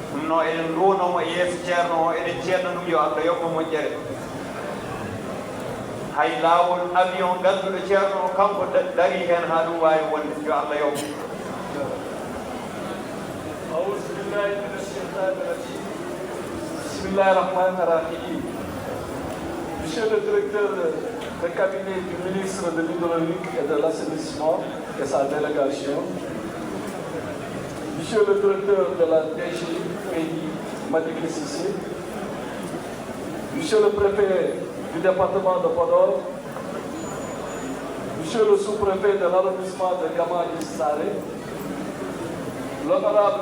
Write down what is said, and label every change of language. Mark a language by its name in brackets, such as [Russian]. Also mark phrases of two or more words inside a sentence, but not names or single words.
[Fula] noon eɗen ruwnomo e yeeso ceerno o eɗen ceerno ɗum yo Allah yoɓmo moƴƴere hay laawol avion ngannduɗo ceerno o kanko dari heen haa ɗum waawi wonde yo Allah yoɓmo [Arabic] أعوذ بالله من الشيطان الرجيم بسم الله الرحمن الرحيم [French] Monsieur le directeur de cabinet du ministre de l'Hydraulique et de l'Assainissement et sa délégation, Monsieur le directeur de la DG Pays, Madické Cissé, Monsieur le préfet du département de Podor, Monsieur le sous-préfet de l'arrondissement de Gamadi Saré, l'honorable